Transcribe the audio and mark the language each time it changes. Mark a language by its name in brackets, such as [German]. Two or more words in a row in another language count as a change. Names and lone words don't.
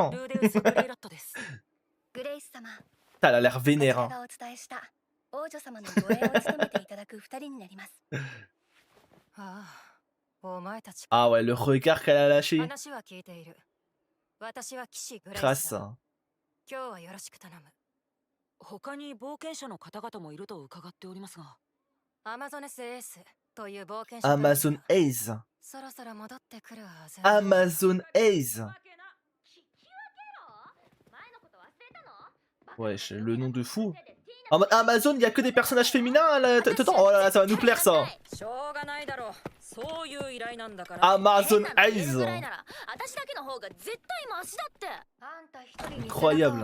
[French] Hein. Elle a l'air vénère. Hein. Ah ouais, le regard qu'elle a lâché. Crasse. [Japanese] 他に冒険者の方々もいると伺っておりますが。アマゾネスエースという冒険者 Amazon Ace. そろそろ戻ってくるはず。 Amazon Ace. [French] Wesh, le nom de fou. Amazon, il y a que des personnages féminins là. Oh là là, ça va nous plaire ça. Amazon Ace. Incroyable.